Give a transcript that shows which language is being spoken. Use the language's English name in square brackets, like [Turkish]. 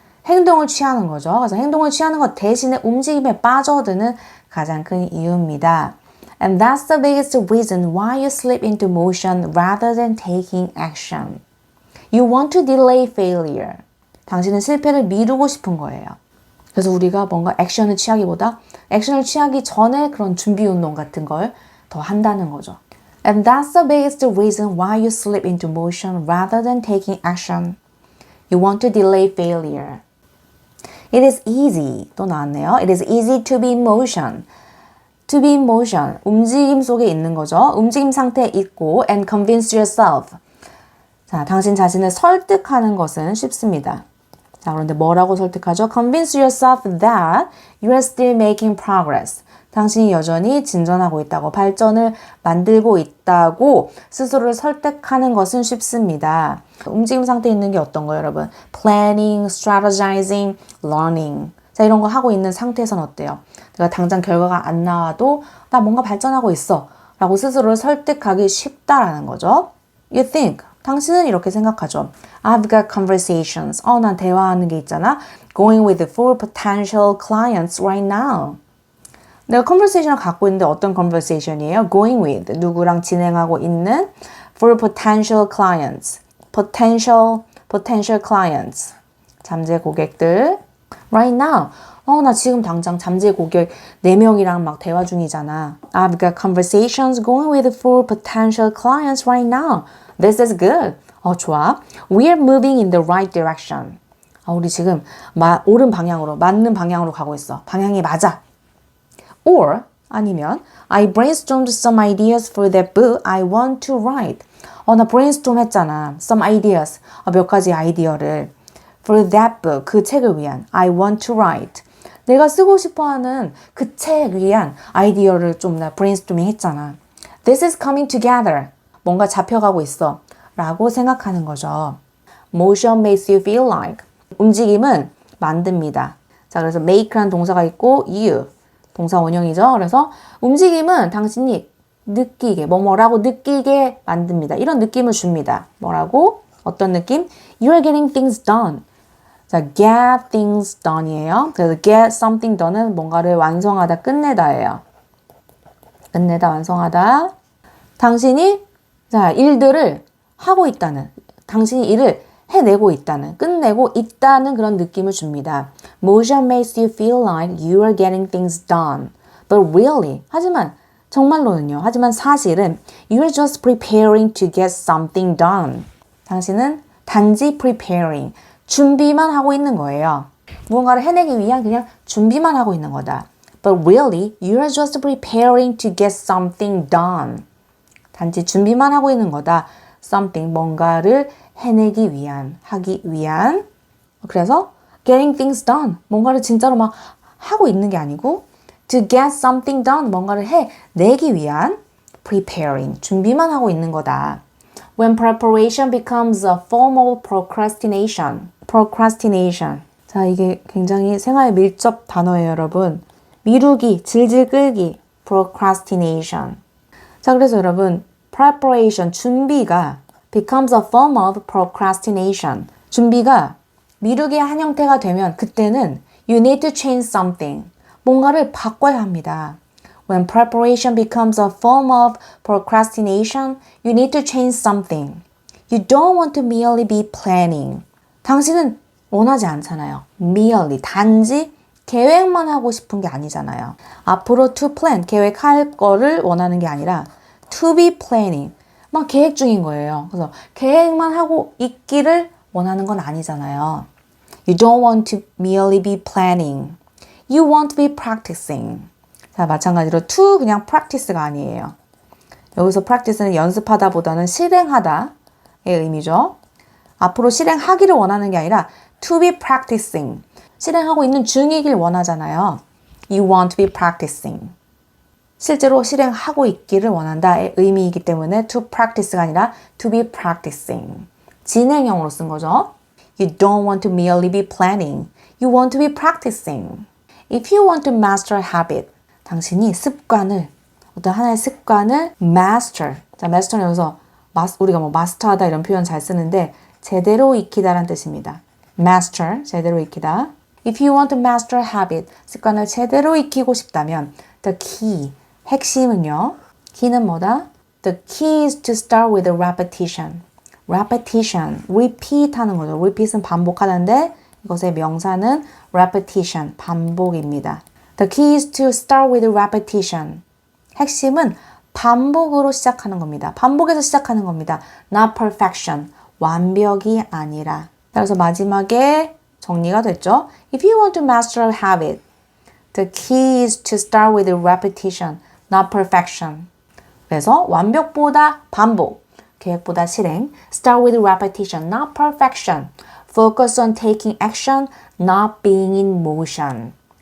[Korean] 행동을 취하는 거죠. 그래서 행동을 취하는 것 대신에 움직임에 빠져드는 가장 큰 이유입니다. [English] And that's the biggest reason why you slip into motion rather than taking action. You want to delay failure. [Korean] 당신은 실패를 미루고 싶은 거예요. 그래서 우리가 뭔가 액션을 취하기보다 액션을 취하기 전에 그런 준비 운동 같은 걸 더 한다는 거죠. [English] And that's the biggest reason why you slip into motion rather than taking action. You want to delay failure. It is easy. [Korean] 또 나왔네요. [English] It is easy to be in motion. To be in motion. [Korean] 움직임 속에 있는 거죠. 움직임 상태에 있고 [English] and convince yourself. [Korean] 자, 당신 자신을 설득하는 것은 쉽습니다. 자, 그런데 뭐라고 설득하죠? [English] Convince yourself that you are still making progress. [Korean] 당신이 여전히 진전하고 있다고, 발전을 만들고 있다고 스스로를 설득하는 것은 쉽습니다. 움직임 상태에 있는 게 어떤 거예요, 여러분? [English] Planning, strategizing, learning. [Korean] 자, 이런 거 하고 있는 상태에서는 어때요? 내가 당장 결과가 안 나와도 나 뭔가 발전하고 있어 라고 스스로를 설득하기 쉽다라는 거죠. [English] You think. [Korean] 당신은 이렇게 생각하죠. [English] I've got conversations. [Korean] 난 대화하는 게 있잖아. [English] Going with four potential clients right now. [Korean] 내가 conversation을 갖고 있는데 어떤 conversation이에요? [English] Going with. [Korean] 누구랑 진행하고 있는 [English] four potential clients. Potential clients. [Korean] 잠재 고객들. [English] Right now. [Korean] 나 지금 당장 잠재 고객 4명이랑 막 대화 중이잖아. [English] I've got conversations going with four potential clients right now. This is good. [Korean] 좋아. [English] We're moving in the right direction. [Korean] 우리 지금 옳은 방향으로, 맞는 방향으로 가고 있어. 방향이 맞아. [English] Or 아니면 I brainstormed some ideas for that book I want to write. [Korean] 나 brainstorm 했잖아. [English] Some ideas. [Korean] 몇 가지 아이디어를. [English] For that book. [Korean] 그 책을 위한. [English] I want to write. [Korean] 내가 쓰고 싶어하는 그 책 위한 아이디어를 좀 나 brainstorming 했잖아. [English] This is coming together. [Korean] 뭔가 잡혀가고 있어. 라고 생각하는 거죠. [English] Motion makes you feel like. [Korean] 움직임은 만듭니다. 자, 그래서 make라는 동사가 있고 you. 동사 원형이죠. 그래서 움직임은 당신이 느끼게, 뭐라고 느끼게 만듭니다. 이런 느낌을 줍니다. 뭐라고? 어떤 느낌? [English] You're getting things done. 자, get things done이에요. [Korean] 그래서 get something done은 뭔가를 완성하다, 끝내다예요. 끝내다, 완성하다. 당신이 일들을 하고 있다는, 당신이 일을 해내고 있다는, 끝내고 있다는 그런 느낌을 줍니다. [English] Motion makes you feel like you are getting things done. But really, [Korean] 하지만 정말로는요. 하지만 사실은 [English] you're just preparing to get something done. [Korean] 당신은 단지 preparing, 준비만 하고 있는 거예요. 무언가를 해내기 위한 그냥 준비만 하고 있는 거다. [English] But really, you're just preparing to get something done. [Korean] 단지 준비만 하고 있는 거다. Something, 뭔가를 해내기 위한, 하기 위한. 그래서 [English] getting things done, [Korean] 뭔가를 진짜로 막 하고 있는 게 아니고 [English] to get something done, [Korean] 뭔가를 해내기 위한 preparing, 준비만 하고 있는 거다. [English] When preparation becomes a form of procrastination. procrastination. [Korean] 자, 이게 굉장히 생활 밀접 단어예요, 여러분. 미루기, 질질 끌기, procrastination. 자, 그래서 여러분, [English] preparation, 준비가 becomes a form of procrastination. [Korean] 준비가 미루기의 한 형태가 되면 그때는 [English] you need to change something. [Korean] 뭔가를 바꿔야 합니다. [English] When preparation becomes a form of procrastination, you need to change something. You don't want to merely be planning. [Korean] 당신은 원하지 않잖아요. merely, 단지 계획만 하고 싶은 게 아니잖아요. 앞으로 to plan, 계획할 거를 원하는 게 아니라 [English] to be planning, [Korean] 막 계획 중인 거예요. 그래서 계획만 하고 있기를 원하는 건 아니잖아요. [English] You don't want to merely be planning. You want to be practicing. [Korean] 자, 마찬가지로 to 그냥 practice가 아니에요. 여기서 practice는 연습하다 보다는 실행하다의 의미죠. 앞으로 실행하기를 원하는 게 아니라 [English] to be practicing. [Korean] 실행하고 있는 중이길 원하잖아요. [English] You want to be practicing. [Korean] 실제로 실행하고 있기를 원한다의 의미이기 때문에 to practice가 아니라 [English] to be practicing. [Korean] 진행형으로 쓴 거죠. [English] You don't want to merely be planning. You want to be practicing. If you want to master a habit, [Korean] 당신이 습관을, 어떤 하나의 습관을 [English] master. [Korean] 자, master는 여기서 우리가 마스터하다 이런 표현 잘 쓰는데 제대로 익히다라는 뜻입니다. master, 제대로 익히다. [English] If you want to master a habit, [Korean] 습관을 제대로 익히고 싶다면 [English] the key, [Korean] 핵심은요. [English] key는 뭐다? The key is to start with a repetition. [Korean] repetition, repeat 하는 거죠. repeat은 반복하는데 이것의 명사는 repetition, 반복입니다. [English] The key is to start with repetition. [Korean] 핵심은 반복으로 시작하는 겁니다. 반복에서 시작하는 겁니다. [English] Not perfection, [Korean] 완벽이 아니라. 그래서 마지막에 정리가 됐죠. [English] If you want to master a habit, the key is to start with repetition, not perfection. [Korean] 그래서 완벽보다 반복, 계획보다 실행. [English] Start with repetition, not perfection. Focus on taking action, not being in motion.